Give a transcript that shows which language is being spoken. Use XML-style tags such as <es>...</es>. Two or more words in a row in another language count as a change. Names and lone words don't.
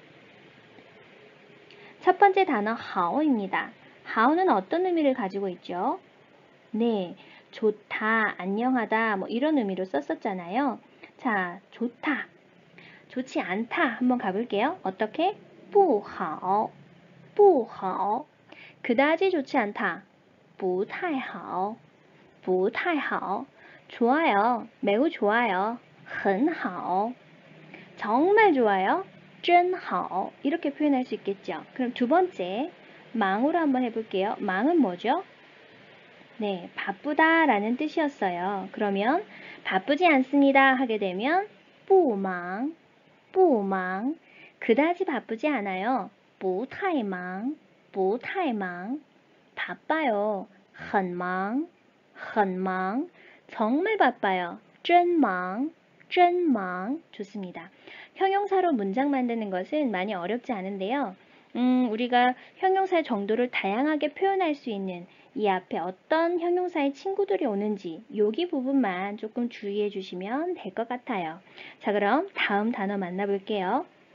<ko>첫 번째 단어 하오입니다. 하오는 어떤 의미를 가지고 있죠? 네, 좋다, 안녕하다 뭐 이런 의미로 썼었잖아요. 자, 좋다, 좋지 않다 한번 가볼게요. 어떻게?</ko> <zh>不好,不好.</zh> <ko>그다지 좋지 않다.</ko> <zh>不太好,不太好.</zh> <ko>좋아요, 매우 좋아요.</ko> <zh>很好.</zh> <ko>정말 좋아요.</ko> <zh>真好.</zh> <ko>이렇게 표현할 수 있겠죠. 그럼 두 번째, 망으로 한번 해볼게요. 망은 뭐죠? 네, 바쁘다 라는 뜻이었어요. 그러면 바쁘지 않습니다 하게 되면</ko> <zh>不忙,不忙.</zh> <ko>그다지 바쁘지 않아요. 不太忙,不太忙.</ko> <zh>바빠요. 很忙,很忙.</zh> <ko>정말 바빠요.</ko> <zh>真忙,真忙.</zh> <ko>좋습니다. 형용사로 문장 만드는 것은 많이 어렵지 않은데요. 우리가 형용사의 정도를 다양하게 표현할 수 있는 이 앞에 어떤 형용사의 친구들이 오는지 여기 부분만 조금 주의해 주시면 될 것 같아요. 자, 그럼 다음 단어 만나볼게요.</ko>